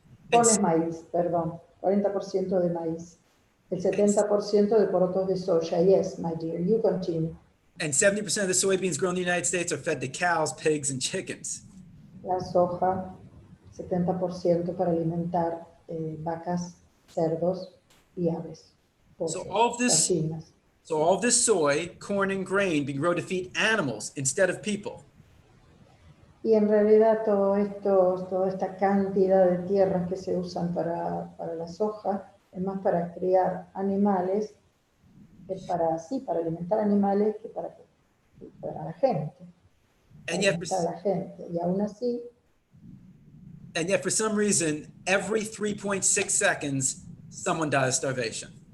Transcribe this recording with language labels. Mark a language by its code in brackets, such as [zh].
[es] Pones maíz, perdón, 40% de maíz. El 70% de porotos de soya. [en] Yes, my dear, you continue. And 70% of the soybeans grown in the United States are fed to cows, pigs, and chickens. [es] La soja, 70% para alimentar vacas, cerdos y aves. [en] So all of this soy, corn, and grain being grown to feed animals instead of people. [es] Y en realidad toda esta cantidad de tierras que se usan para la soja es más para criar animales, para alimentar animales que para la gente. [en] And yet, [es] Alimentar a la gente. Y aún así, [en] for some reason, every 3.6 seconds, someone dies of starvation.